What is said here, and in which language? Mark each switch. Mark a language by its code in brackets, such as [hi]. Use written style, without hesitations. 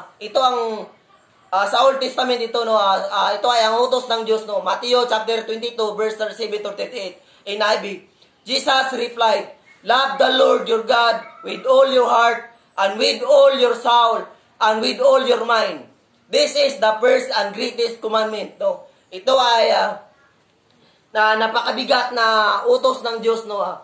[tl] Ito ang sa Old Testament ito, no? Ito ay ang utos ng Diyos, no? [en] Matthew chapter 22 verse 37 to 38 in IB. Jesus replied, "Love the Lord your God with all your heart and with all your soul and with all your mind. This is the first and greatest commandment." No? [tl] Ito ay na napakabigat na utos ng Diyos, no?